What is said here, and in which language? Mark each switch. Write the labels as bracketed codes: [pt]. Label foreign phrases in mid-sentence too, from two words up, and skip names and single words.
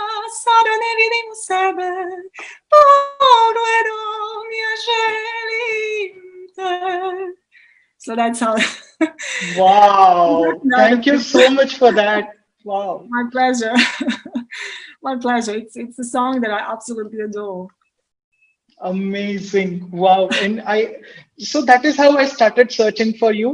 [hr] passado nevidi mu sebe, pogledom ja želim te. [en] So that's how. Wow. Thank you so much for that. Wow. My pleasure. My pleasure. It's a song that I absolutely adore. Amazing. Wow. And so that is how I started searching for you.